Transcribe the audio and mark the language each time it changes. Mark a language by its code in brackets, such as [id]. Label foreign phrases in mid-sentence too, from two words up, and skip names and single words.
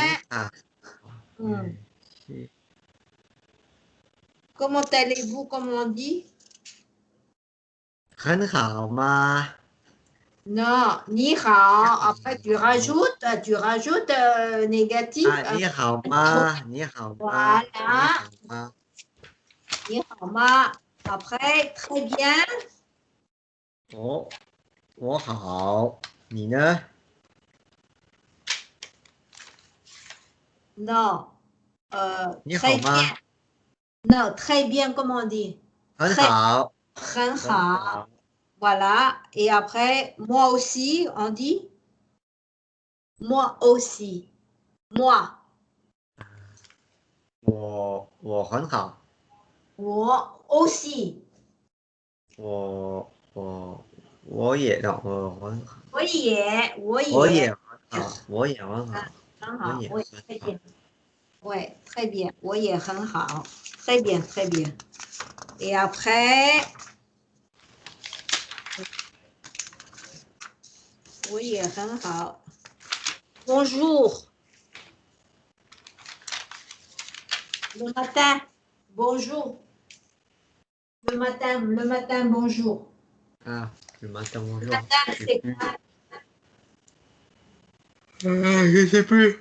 [fr] Ah, Hmm. ok. Comment allez-vous, comme on dit? [zh] 很好吗？ [fr] Non, [zh] 你好. [fr] Après, tu rajoutes négatif. [zh] 啊，你好吗？你好吗？你 [fr] Voilà. [zh] 好吗？你好吗. [fr] Après, très bien. [zh] 我好，你呢？ [fr] Non. [zh] 你好 [fr] Très [zh] 吗？ [fr] bien. Non, très bien, comme on dit. [zh] 很 [fr] Très, [zh] 好，很很好. 好。 [fr] Voilà. Et après, moi aussi, on dit moi aussi. Moi. [zh] 我很好，我 aussi. 我也的，我很好，我也，我也，我也很好，我也很好，很好，我也我也很好。 [fr] très bien. Ouais, très bien. [zh] 我也很好. [fr] Très bien, très bien. Et après, [zh] 我也很好. [fr] Bonjour. Le matin. Bonjour. Le matin, bonjour. 啊，le matin Le bonjour， matin, je sais c'est plus. quoi? Je sais plus.